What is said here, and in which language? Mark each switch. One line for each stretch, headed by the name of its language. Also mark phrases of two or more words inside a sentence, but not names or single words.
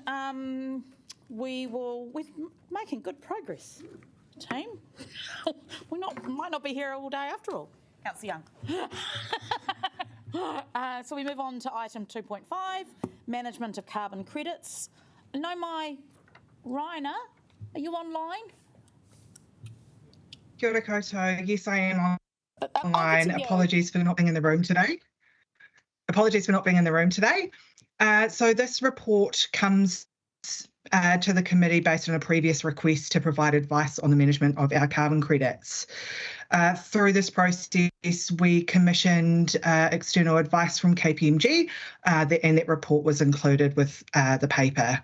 English: We're making good progress, team. We might not be here all day after all. Councillor Young. So we move on to item 2.5, management of carbon credits. No, my Raina, are you online?
Māori: Kia ora koutou.
English: Yes, I am online. Apologies for not being in the room today. So this report comes to the committee based on a previous request to provide advice on the management of our carbon credits. Through this process, we commissioned external advice from KPMG, and that report was included with the paper.